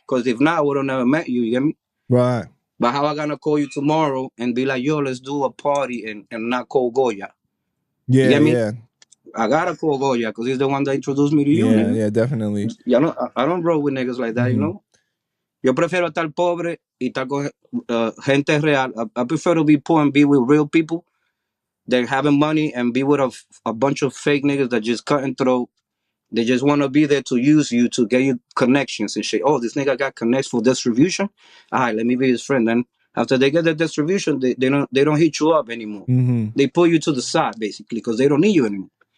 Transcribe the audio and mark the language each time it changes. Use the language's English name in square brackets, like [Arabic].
[English] Because if not, I would have never met you. You get me? Right. But how I gonna call you tomorrow and be like, yo, let's do a party and not call Goya? Yeah. You get me? Yeah. I gotta call Goya because he's the one that introduced me to you. Yeah. Nigga. Yeah. Definitely. You know, I don't roll with niggas like that. You know. [Spanish] Yo prefiero estar pobre y estar con gente real. [English] I prefer to be poor and be with real people than having money and be with a bunch of fake niggas that just cut and throw. They just want to be there to use you to get you connections and shit. Oh, this nigga got connects for distribution. All right, let me be his friend. Then after they get the distribution, they don't hit you up anymore. They pull you to the side basically because they don't need you anymore.